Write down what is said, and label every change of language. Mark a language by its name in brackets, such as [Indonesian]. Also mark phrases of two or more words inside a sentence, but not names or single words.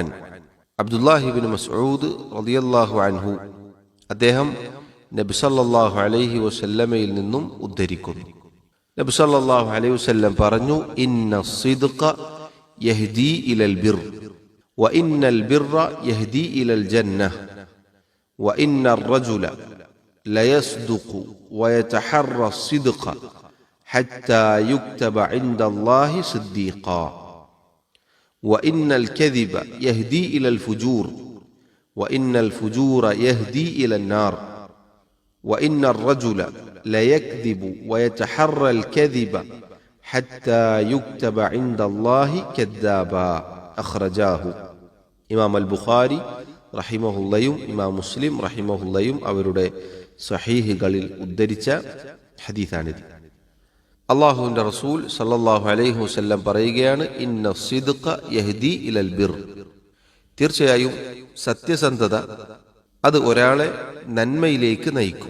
[Malayalam] അബ്ദുല്ലാഹി ഇബ്നു മസ്ഊദ് [Arabic] رضي الله عنه [Malayalam] അദ്ദേഹം നബി [Arabic] صلى الله عليه وسلم [Malayalam] നിന്നും ഉദ്ധരിക്കുന്നു. നബി [Arabic] صلى الله عليه وسلم [Malayalam] പറഞ്ഞു, [Arabic] إن الصدق يهدي إلى البر وإن البر يهدي إلى الجنة وإن الرجل ليصدق ويتحرى الصدق حتى يكتب عند الله صديقا وإن الكذب يهدي إلى الفجور وإن الفجور يهدي إلى النار وإن الرجل ليكذب ويتحرى الكذب حتى يكتب عند الله كذابا أخرجاه [Malayalam] ഇമാം അൽ ബുഖാരി റഹിമഹുല്ലയും ഇമാം മുസ്ലിം റഹിമഹുല്ലയും അവരുടെ സഹീഹുകളിൽ ഉദ്ധരിച്ച ഹദീസാണിത്. അള്ളാഹുവിൻ്റെ റസൂൽ [Arabic] صلى الله عليه وسلم [Malayalam] പറയുകയാണ്, [Arabic] إن الصدق يهدي إلى البر. [Malayalam] തീർച്ചയായും സത്യസന്ധത അത് ഒരാളെ നന്മയിലേക്ക് നയിക്കും.